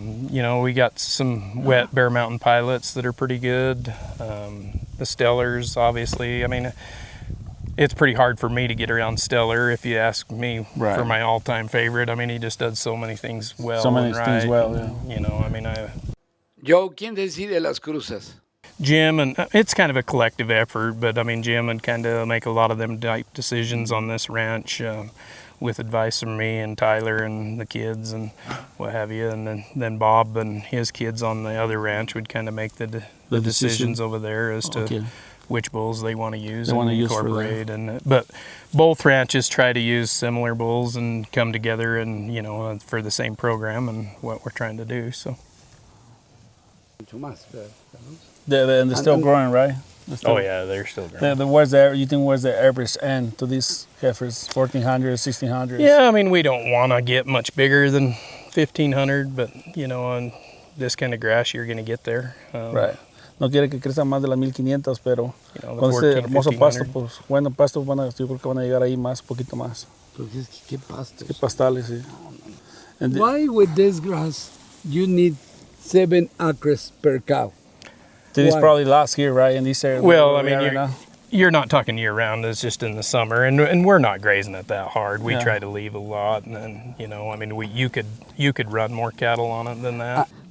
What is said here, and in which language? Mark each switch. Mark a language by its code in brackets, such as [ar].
[en] You know, we got some wet Bear Mountain pilots that are pretty good. The Stellars, obviously. I mean, it's pretty hard for me to get around Stellar if you ask me for my all-time favorite. I mean, he just does so many things well. So many things well, yeah. You know, I mean, [es] Joe, ¿quién decide las cruzas? [en] Jim, and it's kind of a collective effort, but I mean, Jim would kind of make a lot of them type decisions on this ranch with advice from me and Tyler and the kids and what have you. And then Bob and his kids on the other ranch would kind of make the decisions over there as to which bulls they want to use and incorporate. But both ranches try to use similar bulls and come together and, you know, for the same program and what we're trying to do. So. And They're still growing, right? Oh yeah, they're still growing. What's the average end to these heifers? 1,400, 1,600? Yeah, I mean, we don't want to get much bigger than 1,500, but you know, on this kind of grass, you're going to get there. Right. [es] No quiere que crezcan más de las 1,500, pero [en] you know, [es] con este hermoso [en] 1,500. [es] pasto, pues bueno, pasto yo creo que van a llegar ahí más, poquito más. Porque ¿qué pastos? Qué pastales, sí. And [en] Why with this grass you need 7 acres per cow? This probably last here, right? In this area. Well, I mean, you're not talking year round. It's just in the summer, and we're not grazing it that hard. We try to leave a lot, and then, you know, I mean, you could run more cattle on it than that.